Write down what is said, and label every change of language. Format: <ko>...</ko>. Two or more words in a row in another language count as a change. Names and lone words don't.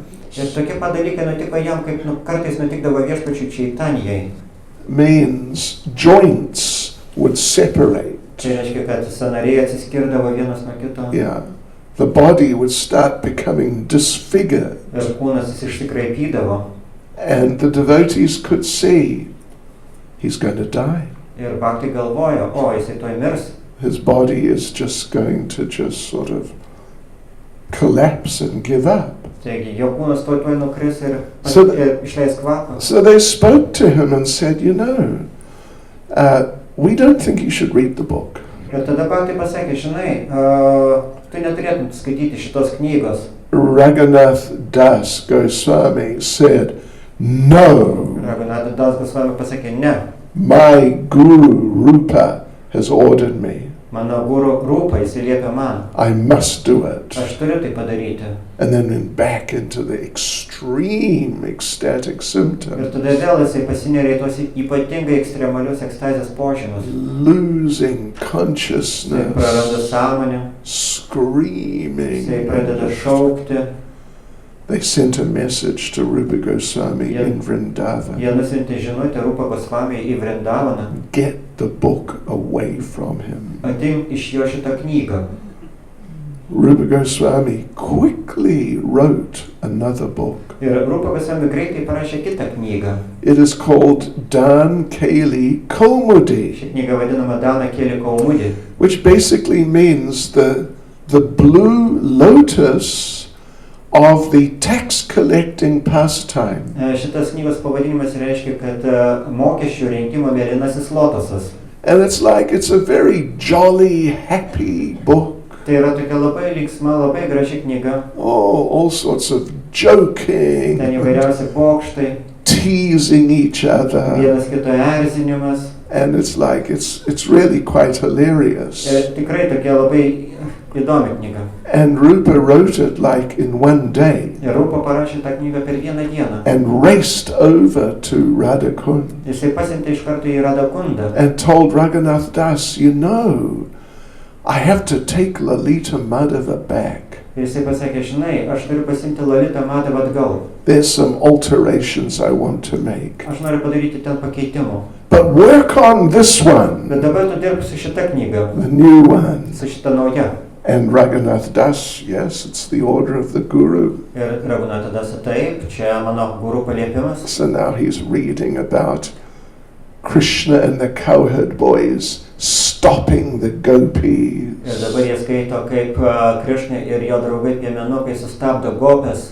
<lt>Ir tokie pat dalykai nutiko jam, kaip kartais nutikdavo Viešpačiui Čaitanijai.</lt> <en>Means joints would separate.</en> <lt>Tai reiškia, kad sąnariai atsiskirdavo vienas nuo kito.</lt> <en>Yeah. The body would start becoming disfigured.</en> <lt>Ir kūnas išsikraipydavo.</lt> <en>And the devotees could see he's going to die.</en> <lt>Ir bhaktai galvojo, jisai tuoj mirs.</lt> <en>His body is just going to sort of collapse and give up.</en> <lt>Taigi, jo kūnas tuoj nukris ir išleis kvapą.</lt> <en>So they spoke to him and said, we don't think you should read the book.</en> <lt>Ir tada bhaktai pasakė, žinai, tu neturėtum skaityti šitos knygos.</lt> <en>Raghunath Das Goswami said, no.</en> <lt>Raghunatha Das Goswami pasakė, ne.</lt> <en>My guru Rupa has ordered me.</en> <lt>Mano guru Rupa įsiliepia man.</lt> <en>I must do it.</en> <lt>Aš turiu tai padaryti.</lt> <en>And then went back into the extreme ecstatic</en> <lt>Ir</lt> <en>symptoms.</en> <lt>tada vėl jisai pasinėrė į tos ypatingai ekstremalius ekstazės požymius.</lt> <en>Losing</en> <lt>Jisai</lt> <en>consciousness.</en> <lt>praranda sąmonę,</lt> <en>Screaming.</en> <lt>jisai pradeda šaukti.</lt> <en>They sent a message to Rupa Goswami in Vrindavan.</en> <lt>Jie nusintė žinutę Rupa Goswamiui į Vrindavaną.</lt> <en>Get the book away from him.</en> <lt>Atimk iš jo šitą knygą.</lt> <en>Rupa Goswami quickly wrote another book.</en> <lt>Ir Rupa Goswami greitai parašė kitą knygą.</lt> <en>It is called Dan Keli Kaumudi,</en> <lt>Ši knyga vadinama Dana Keli Kaumudi,</lt> <en>which basically means the blue lotus of the tax collecting pastime.</en> <lt>Šitas knygos pavadinimas reiškia, kad mokesčių rinkimo mėlynasis lotosas.</lt> <en>And it's like it's a very jolly, happy book.</en> <lt>Tai yra tokia labai linksma, labai graži knyga.</lt> <en>Oh, all sorts of joking,</en> <lt>Ten įvairiausi pokštai,</lt> <en>teasing each other.</en> <lt>vienas kito erzinimas.</lt> <en>And it's like, it's really quite hilarious.</en> <lt>Tikrai tokia labai įdomi knyga.</lt> <en>And Rupa wrote it like in one day</en> <lt>Ir Rupa parašė tą knygą per vieną dieną.</lt> <en>and raced over to Radhakund</en> <lt>Jisai pasiuntė iš karto į Radhakundą.</lt> <en>and told Raghunath Das, you know, I have to take Lalita Madhava back.</en> <lt>Ir jisai pasakė, žinai, aš turiu pasiimti Lalitą Madhavą atgal.</lt> <en>There's some alterations I want to make.</en> <lt>Aš noriu padaryti ten pakeitimų.</lt> <en>But work on this one,</en> <lt>Bet dabar tu dirbsi su šita knyga,</lt> <en>the new one.</en> <lt>su šita nauja.</lt> <en>And Raghunath Das, yes, it's the order of the Guru.</en> <lt>Ir Raghunath Das, taip, čia mano guru paliepimas.</lt> <en>So now he's reading about Krishna and the cowherd boys stopping the gopis,</en> <lt>Ir dabar jie skaito, kaip Krišna ir jo draugai piemenukai sustabdo gopes,</lt>